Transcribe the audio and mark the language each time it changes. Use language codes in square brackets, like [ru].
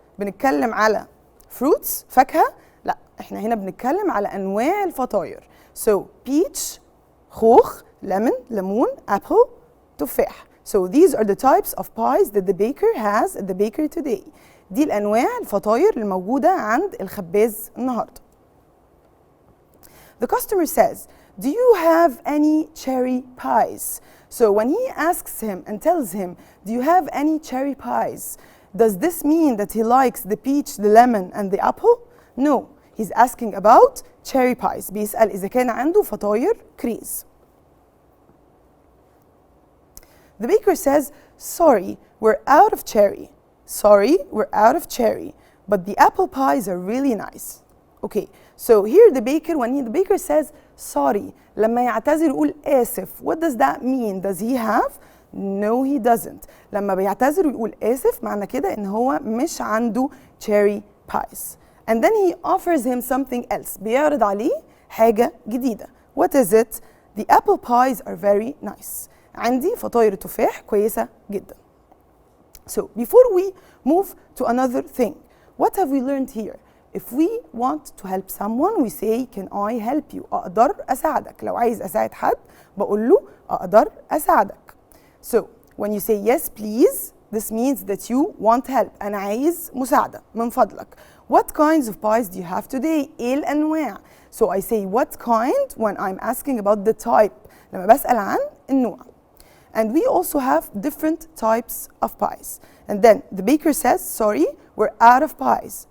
[ar] بنتكلم على fruits, فاكهة؟ لا، احنا هنا بنتكلم على أنواع الفطاير. [en] So peach, خوخ, lemon, ليمون, apple, تفاح. So these are the types of pies that the baker has at the bakery today. [ar] دي الأنواع الفطاير الموجودة عند الخباز النهاردة. [en] The customer says, do you have any cherry pies? So when he asks him and tells him, do you have any cherry pies? Does this mean that he likes the peach, the lemon, and the apple? No, he's asking about cherry pies. [ar] بيسأل إذا كان عنده فطاير كريز. [en] The baker says, sorry, we're out of cherry. Sorry, we're out of cherry. But the apple pies are really nice. Okay, so here the baker says, sorry, [ar] لما يعتذر يقول آسف. [en] What does that mean? Does he have? No, he doesn't. [ar] لما بيعتذر ويقول آسف معنى كده إن هو مش عنده cherry pies. [en] And then he offers him something else. [ar] بيعرض عليه حاجة جديدة. [en] What is it? The apple pies are very nice. [ar] عندي فطاير تفاح كويسة جدا. [en] So before we move to another thing, what have we learned here? If we want to help someone, we say, can I help you? [ar] أقدر أساعدك. لو عايز أساعد حد بقول له أقدر أساعدك. [en] So when you say yes please, this means that you want help. [ar] أنا عايز مساعدة من فضلك. [en] What kinds of pies do you have today? [ar] إيه الأنواع? [en] So I say what kind when I'm asking about the type. [ar] لما بسأل عن النوع. [en] And we also have different types of pies. And then the baker says, sorry, we're out of pies.